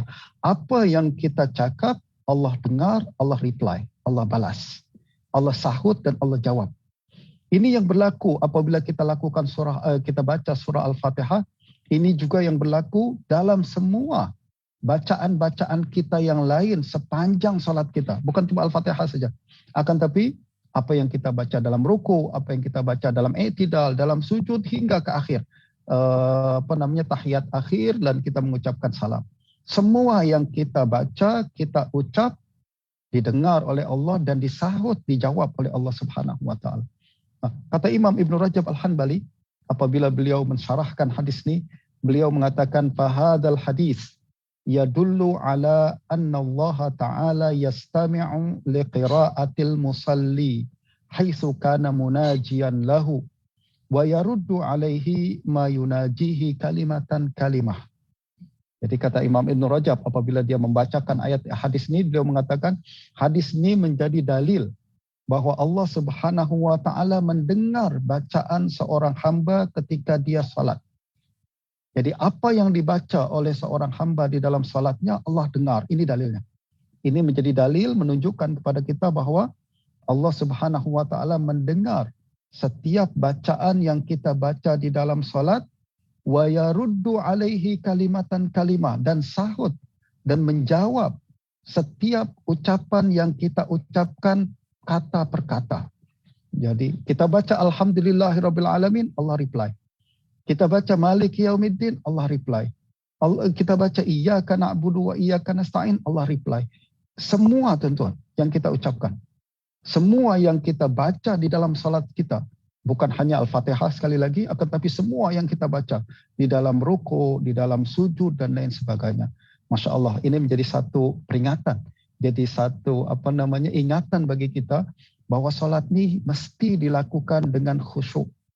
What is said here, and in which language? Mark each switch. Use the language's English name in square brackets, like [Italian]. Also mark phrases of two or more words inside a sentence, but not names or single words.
[Malay] Apa yang kita cakap, Allah dengar, Allah reply, Allah balas. Allah sahut dan Allah jawab. Ini yang berlaku apabila kita lakukan kita baca surah Al-Fatihah. Ini juga yang berlaku dalam semua bacaan-bacaan kita yang lain sepanjang solat kita. Bukan cuma Al-Fatihah saja. Akan tapi apa yang kita baca dalam ruku, apa yang kita baca dalam i'tidal, dalam sujud hingga ke akhir. Tahiyat akhir dan kita mengucapkan salam. Semua yang kita baca, kita ucap, didengar oleh Allah dan disahut, dijawab oleh Allah [Arabic] سبحانه وتعالى. [Malay] Kata Imam Ibn Rajab Al-Hanbali, apabila beliau mensyarahkan hadis ini, beliau mengatakan [Arabic] فهذا الحديث يدل على أن الله تعالى يستمع لقراءة المصلي حيث كان مناجيا له ويرد عليه ما يناجيه كلمة كلمة. [Malay] Jadi kata Imam Ibn Rajab apabila dia membacakan ayat hadis ini, beliau mengatakan hadis ini menjadi dalil bahwa Allah [Arabic] سبحانه وتعالى [Malay] mendengar bacaan seorang hamba ketika dia salat. Jadi apa yang dibaca oleh seorang hamba di dalam salatnya Allah dengar. Ini dalilnya. Ini menjadi dalil menunjukkan kepada kita bahwa Allah [Arabic] سبحانه وتعالى [Malay] mendengar setiap bacaan yang kita baca di dalam salat, [Arabic] ويرد عليه كلمة كلمة, [Malay] dan sahut dan menjawab setiap ucapan yang kita ucapkan kata per kata. Jadi kita baca [Arabic] الحمد لله رب العالمين, [Malay] Allah reply. Kita baca [Arabic] مالك يوم الدين, [Malay] Allah reply. Kita baca [Arabic] إياك نعبد وإياك نستعين, [Malay] Allah reply. Semua tuan-tuan yang kita ucapkan, semua yang kita baca di dalam salat kita, bukan hanya Al-Fatihah sekali lagi, akan tapi semua yang kita baca di dalam ruku, di dalam sujud dan lain sebagainya. [Arabic] ما شاء الله, [Malay] ini menjadi satu peringatan, jadi satu ingatan bagi kita bahwa salat ini mesti dilakukan dengan khusyuk.